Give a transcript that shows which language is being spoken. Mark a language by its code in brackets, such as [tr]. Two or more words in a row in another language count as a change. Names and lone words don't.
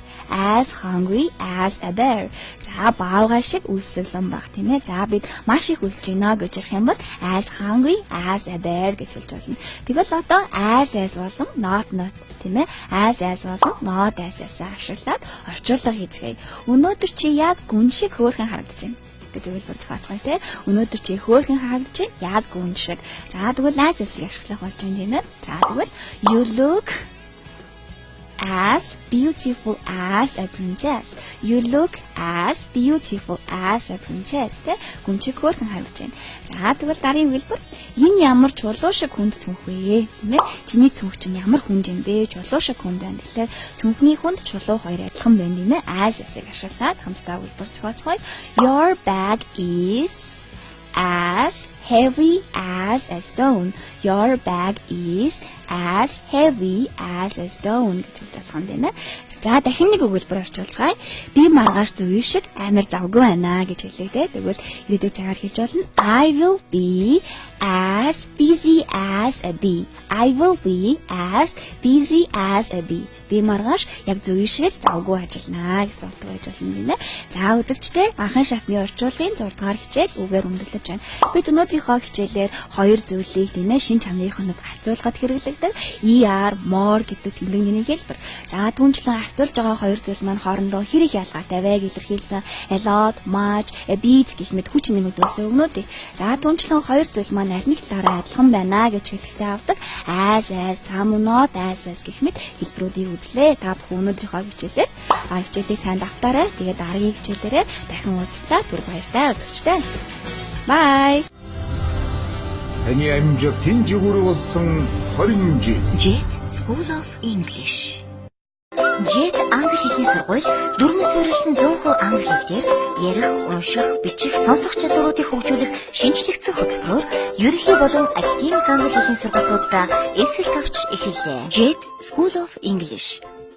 [en] As hungry as a bear. [mn] За баавгай шиг үлсэлэн байх тийм ээ. За бид маш их үлсэж байна гэж ярих юм бол [en] as hungry as a bear [mn] гэж хэлж болно. Тэгвэл одоо as болон not тийм ээ. As болон [en] not as [mn] ашиглаад орчуулга хийцгээе. Өнөөдөр чи яг гүн шиг хөөрхөн харагдаж байна гэж өгүүлбэр зохиоцгоё те. Өнөөдөр чи хөөрхөн харагдаж байна. Яг гүн шиг. За тэгвэл as ашиглах болж байна тийм ээ. За тэгвэл [en] you look as beautiful as a princess. You look as beautiful as a princess. [mn] Тэ гүнчиг хөөрхөн харагдаж байна. За тэгвэл дараагийн хэлбэр энэ ямар чулуу шиг хүнд цүнх вэ? Тийм ээ. Чиний цүнх чинь ямар хүнд юм бэ? Чулуу шиг хүнд байна. Тэгэхээр цүнхний хүнд чулуу хоёр адилхан байна тийм ээ. As-ыг ашиглаад хамтдаа хэлбэр зохиоцгоё. [en] Your bag is as heavy as a stone. Your bag is as heavy as a stone [mn] гэж хэлж байна. За дахин нэг өгүүлбэр орчуулцгаая. Би маргааш зүй шиг амар завгүй байна гэж хэлээ дээ. Тэгвэл ирээдүйн цагаар хэлж болно. [en] I will be as busy as a bee. I will be as busy as a bee. [mn] Би маргааш яг зүй шиг завгүй ажиллана гэсэн утга байж болно нэ. За үзэгчтэй анхан шатны орчуулгын 6 дугаар хичээл үгээр өндөрлөж байна. Бид өнөөдрийнхөө хичээлээр хоёр зүйлийг тийм ээ шин чанарынхонод харьцуулахад хэрэглэдэг ER, more гэдэг тэмдэгний хэлбэр. За түнчлэн харьцуулж байгаа хоёр зүйл маань хоорондоо хэрэг ялгаатай байг илэрхийлсэн [en] a lot, much, a bit [mn] гэх мэт хүч нэмэгдүүлсэн өгнүүдийг. За түнчлэн хоёр зүйл маань аль нэг талаараа адилхан байна гэж хэлэхдээ авдаг. As, цаам not, as гэх мэт хэлбэрүүдийг үзлээ. Та бүхэн өнөөдрийнхөө хичээлээр хичээлийг сайн давтаарай. Тэгээд дараагийн хичээлээрээ дахин уулзлаа. Түр баяртай үзэгчтэй. Bye. Таны амжилтын жигүүр болсон 20 жил. [en] Jet School of English. [mn] Jet англи хэлний сургууль дөрмөц суурилсан 100% англи хэлээр ярих, унших, бичих, сонсох чадваруудыг хөгжүүлэх шинжлэгдсэн хөтөлбөрөөр ерөнхий болон академик англи хэлний сургалтуудаа эсрэг тавьж эхэллээ. [en] Jet School of English.